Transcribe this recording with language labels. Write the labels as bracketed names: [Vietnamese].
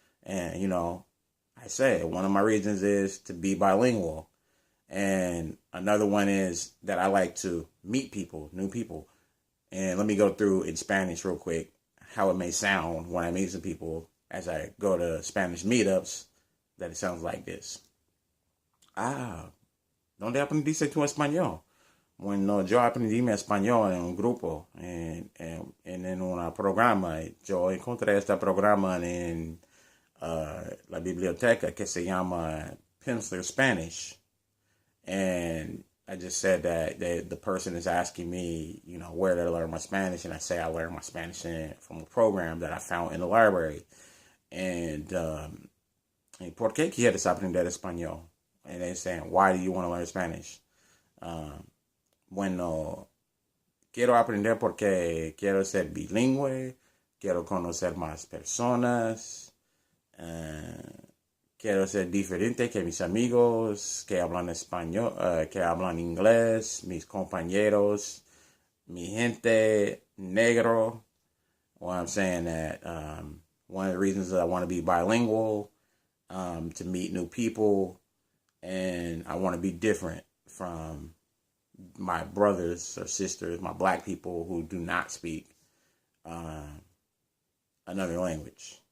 [English] And, I say one of my reasons is to be bilingual. And another one is that I like to meet people, new people. And let me go through in Spanish real quick how it may sound when I meet some people as I go to Spanish meetups, that it sounds like this. [Spanish] ¿Dónde aprendiste tu español? Bueno, yo aprendí mi español en un grupo, en un programa. Yo encontré este programa en la biblioteca que se llama Pencil Spanish. [English] And I just said that the person is asking me, where did I learn my Spanish? And I say I learned my Spanish from a program that I found in the library. And [Spanish] ¿por qué quieres aprender español? [English] And they're saying, why do you want to learn Spanish? [Spanish] Bueno, quiero aprender porque quiero ser bilingüe, quiero conocer más personas, quiero ser diferente que mis amigos que hablan español, que hablan inglés, mis compañeros, mi gente negro. [English] Well, I'm saying that one of the reasons that I want to be bilingual, to meet new people, and I want to be different from my brothers or sisters, my black people who do not speak another language.